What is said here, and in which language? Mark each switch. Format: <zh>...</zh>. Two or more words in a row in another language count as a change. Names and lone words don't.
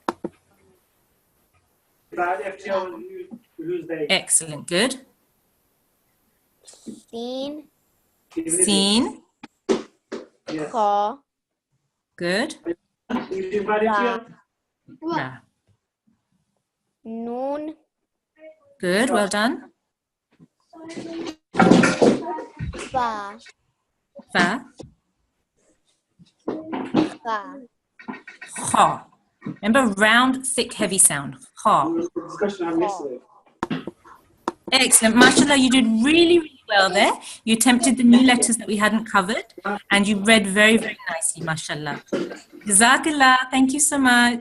<en>Excellent, good.</en> <ar>Sin. Seen, Kha.</ar> <en>good.</en> <ar>Ra. Ra. Noon.</ar> <en>Good, well done.</en> <ar>Fa. Fa. Fa. Ha.</ar> <en>Remember, round, thick, heavy sound. Ha. Excellent. Mashallah, you did really, really well there. You attempted the new letters that we hadn't covered, and you read very, very nicely, mashallah. Jazakallah. Thank you so much.</en>